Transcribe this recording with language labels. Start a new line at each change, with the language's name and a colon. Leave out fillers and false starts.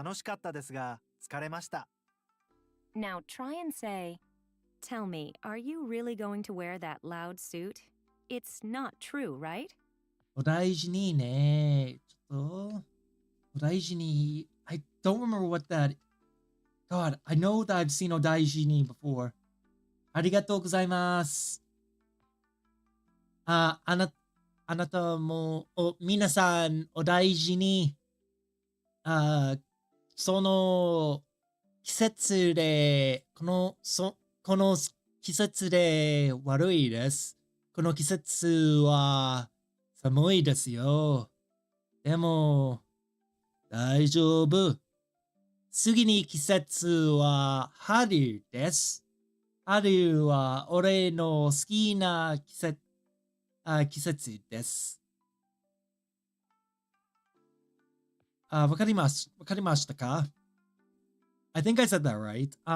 Japanese: 楽しかったですが疲れました。
English: Now try and say, tell me, are you really going to wear that loud suit? It's not true, right?
Japanese: お大事にね。ちょっと、お大事に。
English: I don't remember what that. God, I know that I've seen お大事に before.
Japanese: ありがとうございます。あなたも、皆さん、お大事に。その季節で、この季節で悪いです。この季節は寒いですよ。でも、大丈夫。次に季節は春です。春は俺の好きな季節です。わかりましたか？
English: I think I said that right.